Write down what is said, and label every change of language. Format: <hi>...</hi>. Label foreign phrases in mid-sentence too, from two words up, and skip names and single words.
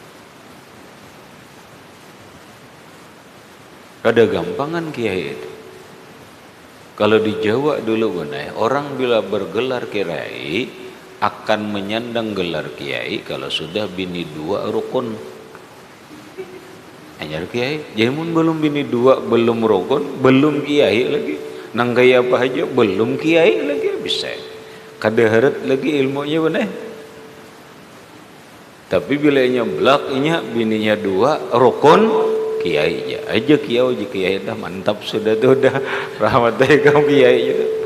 <id>Ada gampangan kiai itu. Kalau di Jawa dulu benar, orang bila bergelar kiai akan menyandang gelar kiai kalau sudah bini dua rukun. Hanya kiai, jamun belum bini dua, belum rukun, belum kiai lagi.</id> <bjn>Nang gaya apa aja belum kiai lagi bisa. Kada harat lagi ilmunya benar.</bjn> <id>Tapi bila nyeblaknya bininya dua rukun kiai aja kiai dah mantap sudah tuh dah rahmatnya kamu kiai itu.</id>